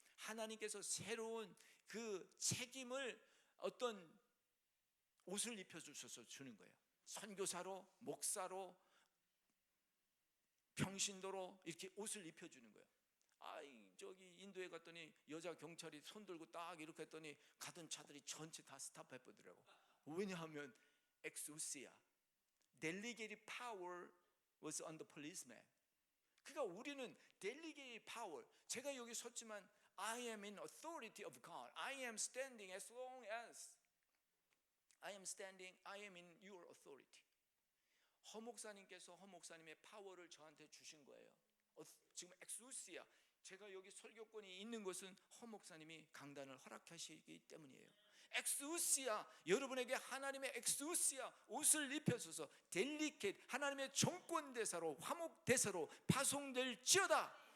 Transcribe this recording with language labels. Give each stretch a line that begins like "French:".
Korean: 하나님께서 새로운 그 책임을, 어떤 옷을 입혀주셔서 주는 거예요. 선교사로, 목사로, 평신도로 이렇게 옷을 입혀주는 거예요. 저기 인도에 갔더니 여자 경찰이 손 들고 딱 이렇게 했더니 가던 차들이 전체 다 스탑해버리더라고. 왜냐하면
English: 엑스우시아, delegated power was on the policeman.
Korean: 그러니까 우리는
English: delegated power,
Korean: 제가 여기 섰지만
English: I am in authority of God. I am standing as long as I am standing, I am in your authority.
Korean: 허 목사님께서 허 목사님의 파워를 저한테 주신 거예요. 지금 엑스우시아, 제가 여기 설교권이 있는 것은 허 목사님이 강단을 허락하시기 때문이에요. 엑스우시아, 여러분에게 하나님의 엑스우시아 옷을 입혀줘서 델리케이트, 하나님의 정권대사로, 화목대사로 파송될지어다.